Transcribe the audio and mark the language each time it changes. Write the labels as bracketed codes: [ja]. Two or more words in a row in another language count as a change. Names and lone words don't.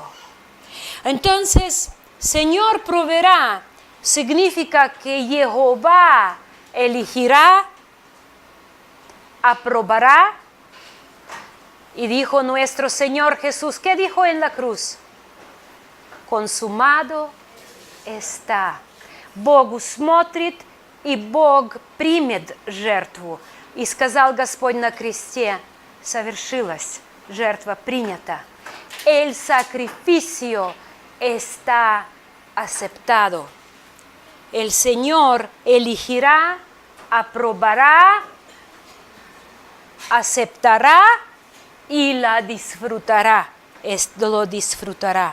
[es] Entonces, Señor proveerá significa que Jehová elegirá, aprobará. Y dijo nuestro Señor Jesús, ¿qué dijo en la cruz? Consumado está. [ru] Бог усмотрит и Бог примет жертву. И сказал Господь на кресте, совершилась, жертва принята. [es] El sacrificio está aceptado. El Señor elegirá, aprobará, aceptará y la disfrutará, lo disfrutará.